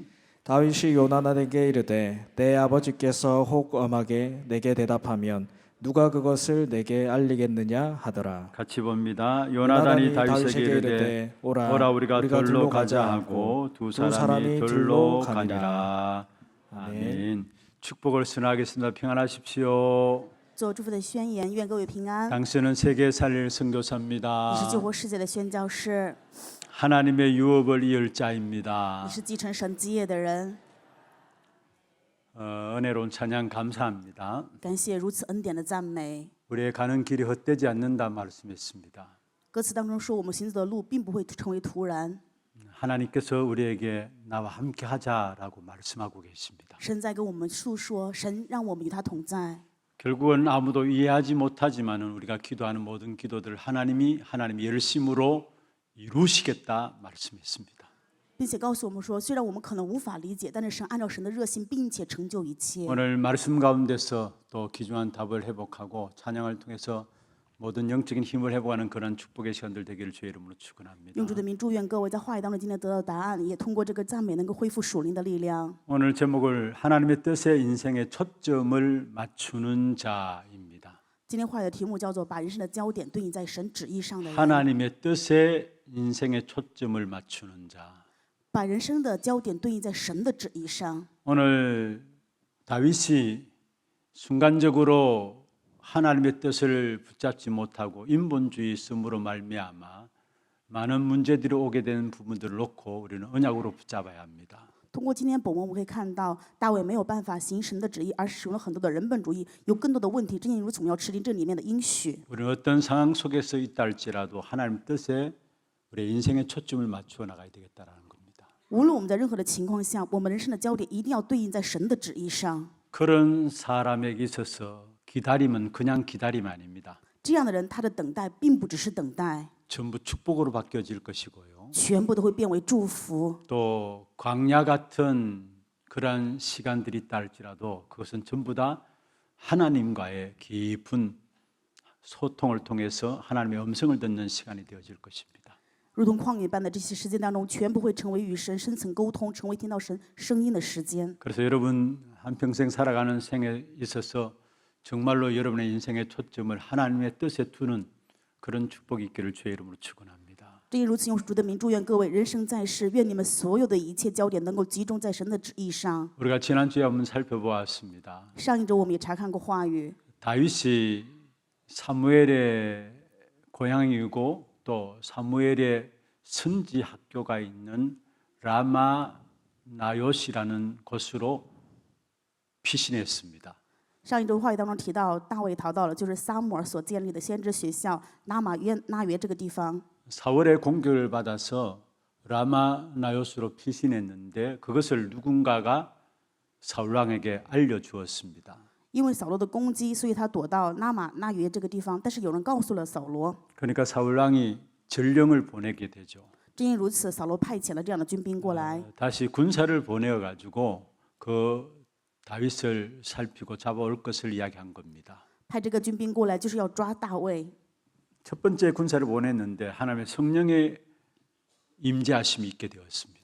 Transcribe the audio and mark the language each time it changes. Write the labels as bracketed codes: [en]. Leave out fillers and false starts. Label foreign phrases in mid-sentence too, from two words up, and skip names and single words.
[ko] 다윗이 요나단에게 이르되 내 아버지께서 혹 엄하게 내게 대답하면 누가 그것을 내게 알리겠느냐 하더라. 같이 봅니다. 요나단이 다윗에게 이르되 오라 우리가 들로 가자 하고 두 사람이 들로 가니라. 아멘. 축복을 선하겠습니다. 평안하십시오. [zh] 做祝福的宣言，愿各位平安。 [ko] 당신은 세계 살릴 선교사입니다. [zh] 你是救活世界的宣教士， [ko] 하나님의 유업을 이을 자입니다. [zh] 你是继承神基业的人。 [ko] 은혜로운 찬양 감사합니다. [zh] 感谢如此恩典的赞美。 [ko] 우리의 가는 길이 헛되지 않는다 말씀했습니다. [zh] 歌词当中说，我们行走的路并不会成为突然。 [ko] 하나님께서 우리에게 나와 함께 하자라고 말씀하고 계십니다. [zh] 神在跟我们诉说，神让我们与他同在。 [ko] 결국은 아무도 이해하지 못하지만은 우리가 기도하는 모든 기도들 하나님의 열심으로 이루시겠다 말씀했습니다. [zh] 并且告诉我们说，虽然我们可能无法理解，但是神按照神的热心，并且成就一切。 [ko] 오늘 말씀 가운데서 또 귀중한 답을 회복하고 찬양을 통해서 모든 영적인 힘을 회복하는 그런 축복의 시간들 되기를 주의 이름으로 축원합니다. [zh] 用主的名祝愿各位在话语当中今天得到答案，也通过这个赞美能够恢复属灵的力量。 [ko] 오늘 제목을 하나님의 뜻에 인생의 초점을 맞추는 자입니다. [zh] 今天话语的题目叫做“把人生的焦点对应在神旨意上的人”。 [ko] 하나님의 뜻에 인생의 초점을 맞추는 자. [zh] 把人生的焦点对应在神的旨意上。 [ko] 오늘 다윗이 순간적으로 하나님의 뜻을 붙잡지 못하고 인본주의 씀으로 말미암아 많은 문제들이 오게 되는 부분들을 놓고 우리는 언약으로 붙잡아야 합니다. [zh] 通过今天本文，我们可以看到大卫没有办法行神的旨意，而使用了很多的人本主义，有更多的问题。正因如此，我们要吃进这里面的应许。 [ko] 우리는 어떤 상황 속에서 있다 할지라도 하나님 뜻에 우리의 인생의 초점을 맞추어 나가야 되겠다라는 겁니다. [zh] 无论我们在任何的情况下，我们人生的焦点一定要对应在神的旨意上。 [ko] 그런 사람에게 있어서 기다림은 그냥 기다림이 아닙니다. [zh] 这样的人，他的等待并不只是等待， [ko] 전부 축복으로 바뀌어질 것이고요. [zh] 全部都会变为祝福。 [ko] 또 광야 같은 그런 시간들이 있다 할지라도 그것은 전부 다 하나님과의 깊은 소통을 통해서 하나님의 음성을 듣는 시간이 되어질 것입니다. [zh] 如同旷野般的这些时间当中，全部会成为与神深层沟通，成为听到神声音的时间。 [ko] 그래서 여러분 한평생 살아가는 생에 있어서 정말로 여러분의 인생의 초점을 하나님의 뜻에 두는 그런 축복이 있기를 주의 이름으로 축원합니다. [zh] 正因如此，用主的名祝愿各位人生在世，愿你们所有的一切焦点能够集中在神的旨意上。 [ko] 우리가 지난주에 한번 살펴보았습니다. [zh] 上一周我们也查看过话语， [ko] 다윗이 사무엘의 고향이고 또 사무엘의 선지 학교가 있는 라마 나요시라는 곳으로 피신했습니다. [zh] 上一周话语当中提到，大卫逃到了就是撒母耳所建立的先知学校拿约这个地方。 [ko] 사울의 공격을 받아서 라마 나요스로 피신했는데 그것을 누군가가 사울 왕에게 알려주었습니다. [zh] 因为扫罗的攻击，所以他躲到拿约这个地方。但是有人告诉了扫罗， [ko] 그러니까 사울 왕이 전령을 보내게 되죠. [zh] 正因如此，扫罗派遣了这样的军兵过来， [ko] 다시 군사를 보내어 가지고 그 다윗을 살피고 잡아올 것을 이야기한 겁니다. [zh] 派这个军兵过来就是要抓大卫。 [ko] 첫 번째 군사를 보냈는데 하나님의 성령의 임재하심이 있게 되었습니다.